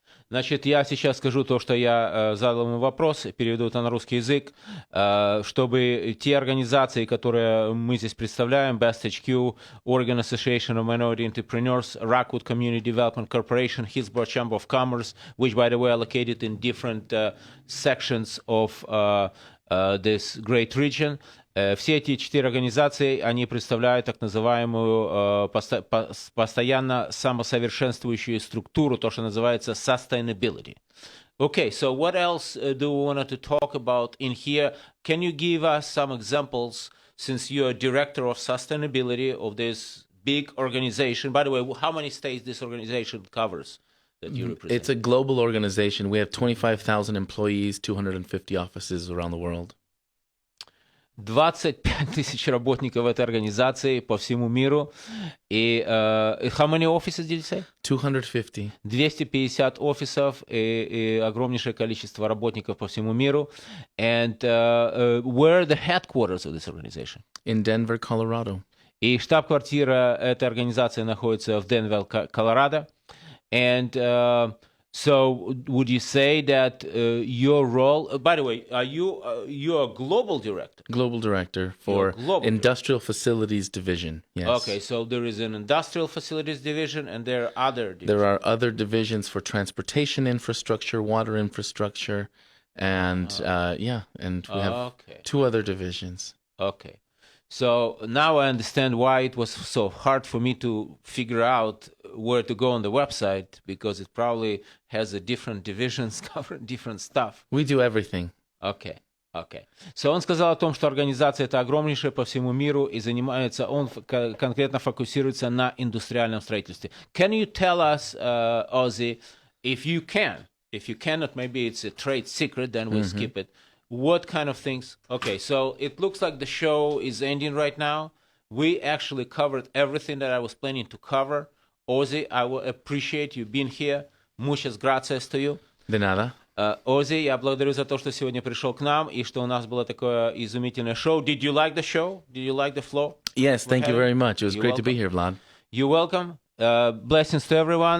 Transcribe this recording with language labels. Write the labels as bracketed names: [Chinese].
[Russian] Значит, я сейчас скажу то, что я задал ему вопрос, переведу это на русский язык, чтобы те организации, которые мы здесь представляем, Best HQ, Oregon Association of Minority Entrepreneurs, Rockwood Community Development Corporation, Hillsborough Chamber of Commerce, [English] which, by the way, are located in different sections of this great region. [Russian] Все эти 4 организации, они представляют так называемую постоянно самосовершенствующую структуру, то, что называется sustainability. [English] Okay, so what else do we want to talk about in here? Can you give us some examples, since you're director of sustainability of this big organization? By the way, how many states this organization covers that you represent? It's a global organization. We have 25,000 employees, 250 offices around the world. [Russian] 25 тысяч работников этой организации по всему миру. [English] И how many offices did you say? 250. [Russian] 250 офисов и огромнейшее количество работников по всему миру. [English] And where are the headquarters of this organization? In Denver, Colorado. [Russian] И штаб-квартира этой организации находится в Денвере, Колорадо. [English] And so would you say that your role, by the way, you're a global director? Global director for Industrial Facilities Division, yes. Okay, so there is an Industrial Facilities Division and there are other divisions. There are other divisions for transportation infrastructure, water infrastructure, and and we have 2 other divisions. Okay. So now I understand why it was so hard for me to figure out where to go on the website, because it probably has a different divisions covering different stuff. We do everything. Okay. [Russian] So он сказал о том, что организация эта огромнейшая по всему миру и занимается, он конкретно фокусируется на индустриальном строительстве. [English] Can you tell us, Ozzie, if you can? If you cannot, maybe it's a trade secret, then we'll skip it. What kind of things? Okay, so it looks like the show is ending right now. We actually covered everything that I was planning to cover. Ozzie, I will appreciate you being here. [Spanish] Muchas gracias [English] to you. [Spanish] De nada. [Russian] Ozzie, я благодарю за то, что сегодня пришел к нам и что у нас было такое изумительное шоу. [English] Did you like the show? Did you like the flow? Yes, thank you very much. It was great to be here, Vlad. You're welcome. Blessings to everyone.